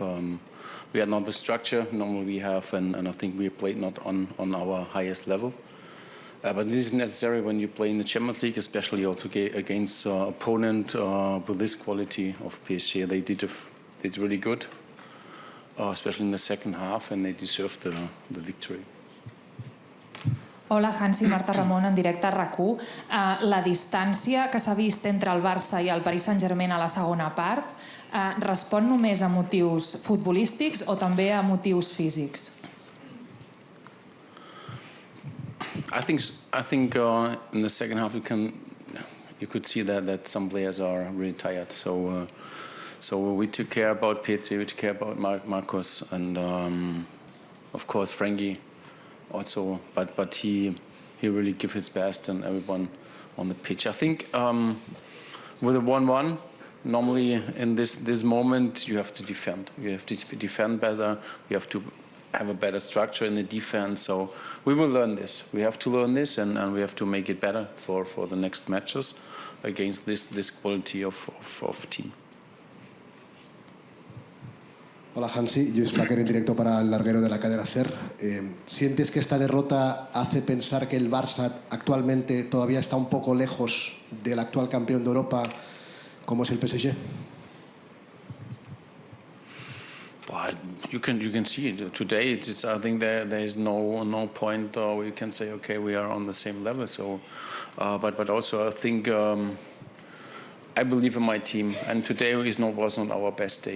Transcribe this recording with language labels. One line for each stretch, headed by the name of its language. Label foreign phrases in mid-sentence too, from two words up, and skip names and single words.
English: We had not the structure normally we have, and I think we played not on our highest level. But this is necessary when you play in the Champions League, especially also against opponent with this quality of PSG. They did really good, especially in the second half, and they deserved the victory.
Catalan: Hola, Hansi, Marta Ramon, en directe a RAC1. La distància que s'ha vist entre el Barça i el Paris Saint-Germain a la segona part respon només a motius futbolístics o també a motius físics?
English: I think in the second half you could see that some players are really tired. So we took care about Petri, we took care about Marcos, and of course Frankie also. But he really gave his best, and everyone on the pitch. I think with a 1-1, normally in this moment you have to defend. You have to defend better. You have to have a better structure in the defense. So we will learn this. We have to learn this, and we have to make it better for the next matches against this quality of team.
Spanish: Hola Hansi, Luis Plaquer en directo para el larguero de la cadena SER. ¿Sientes que esta derrota hace pensar que el Barça actualmente todavía está un poco lejos del actual campeón de Europa como es el PSG?
English: You can see it today. I think there is no point where you can say, okay, we are on the same level. So, but also I think I believe in my team, and today was not our best day.